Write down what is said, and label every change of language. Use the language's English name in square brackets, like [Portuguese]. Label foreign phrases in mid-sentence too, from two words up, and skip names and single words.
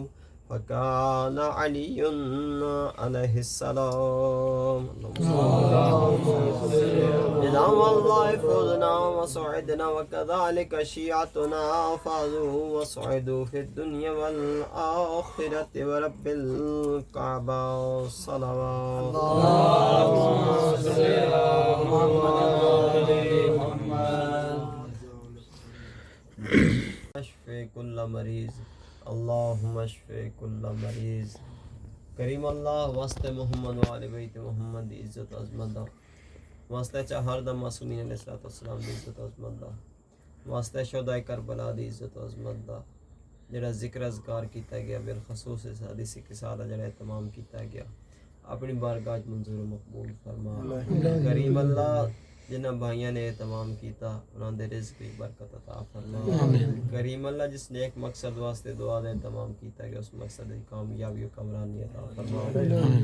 [Arabic] فكان علي عليه السلام إذا والله فزنا وصعدنا وكذلك شيعتنا فازوا وصعدوا في الدنيا والآخرة ورب الكعبة صلوات. اللهم صل على محمد. اشفي كل مريض اللهم اشفي كل مریض. [Punjabi] کریم اللہ واسطے محمد و آل بیت محمد دی عزت عظمت دا واسطے چہار دا معصومین [Arabic] علیہ السلام [Punjabi] دی عزت عظمت دا واسطے شہدائے کربلا دی عزت عظمت دا جڑا ذکر اذکار کیتا گیا بالخصوص اس حدیث قصہ دا جڑا اہتمام کیتا گیا اپنی بارگاہ منظور مقبول فرما. کریم اللہ جنہ بھائیاں نے اہتمام کیتا انہاں دے رزق کی برکت عطا فرما. کریم اللہ جس نے ایک مقصد واسطے دعا دے اہتمام کیتا کہ اس مقصد کی کامیابی و کامرانی عطا فرما.